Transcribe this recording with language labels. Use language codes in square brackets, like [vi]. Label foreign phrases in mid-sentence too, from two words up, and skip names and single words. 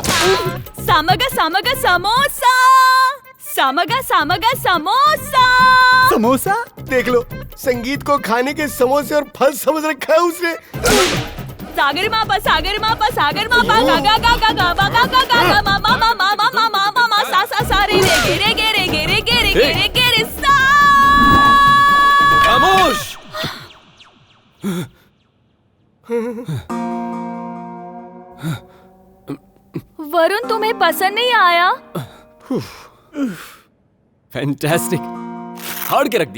[hi] सामगा सामगा समोसा सामगा सामगा समोसा। समोसा? देख लो, संगीत को खाने के समोसे और फल समझ रखा है उसने। सागर मापा सागर मापा सागर मापा गा गा गा गा गा गा गा गा गा मा मा मा मा मा मा मा मा मा सा सा सा रे रे गे गे रे गे रे गे रे गे रे गे रे सा। खामोश। वरुण, तुम्हें पसंद नहीं आया? फैंटास्टिक, फाड़ के रख दिया।